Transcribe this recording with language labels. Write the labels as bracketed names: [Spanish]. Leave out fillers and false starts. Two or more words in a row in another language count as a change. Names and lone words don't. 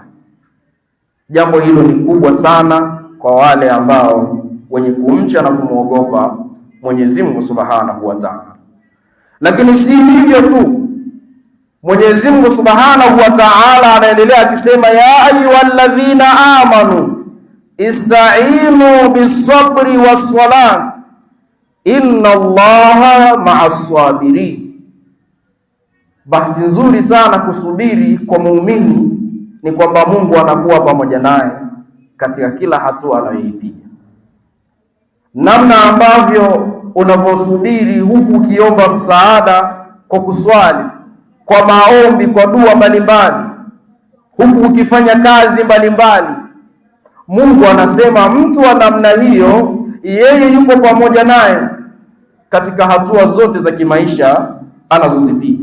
[Swahili] Jambo hilo ni kubwa sana kwa wale ambao wenye kumcha na kumwogopa Mwenyezi Mungu [Arabic] سبحانه وتعالى. [Swahili] Lakini si hivyo tu, Mwenyezi Mungu [Arabic] سبحانه وتعالى [Swahili] anaendelea akisema, [Arabic] يا أيها الذين آمنوا استعينوا بالصبر والصلاة إن الله مع الصابرين. [Swahili] Bahati nzuri sana kusubiri kwa muumini ni kwamba Mungu anakuwa pamoja naye katika kila hatua anayoipiga. Namna ambavyo unavyosubiri huku ukiomba msaada kwa kuswali, kwa maombi, kwa dua mbalimbali, huku ukifanya kazi mbalimbali, Mungu anasema mtu wa namna hiyo yeye yuko pamoja naye katika hatua zote za kimaisha anazozipiga.